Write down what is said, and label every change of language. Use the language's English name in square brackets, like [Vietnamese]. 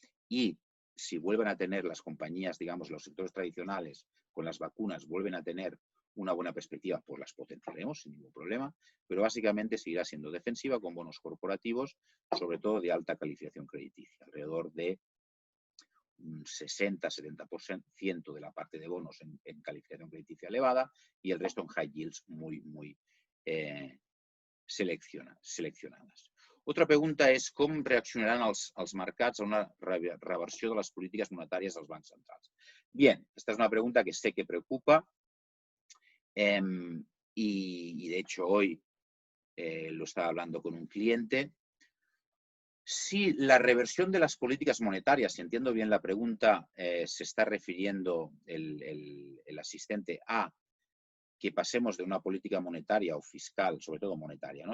[Spanish] y si vuelven a tener las compañías, digamos, los sectores tradicionales con las vacunas, vuelven a tener una buena perspectiva, pues las potenciaremos sin ningún problema, pero básicamente seguirá siendo defensiva con bonos corporativos, sobre todo de alta calificación crediticia, alrededor de un 60-70% de la parte de bonos en calificación crediticia elevada y el resto en high yields muy seleccionadas. Otra pregunta [Catalan] és com reaccionaran els mercats a una reversió de les polítiques monetàries dels bancs centrals. [Spanish] Bien, esta es una pregunta que sé que preocupa y de hecho hoy lo estaba hablando con un cliente. Si la reversión de las políticas monetarias, si entiendo bien la pregunta, se está refiriendo el asistente a que pasemos de una política monetaria o fiscal, sobre todo monetaria, ¿no?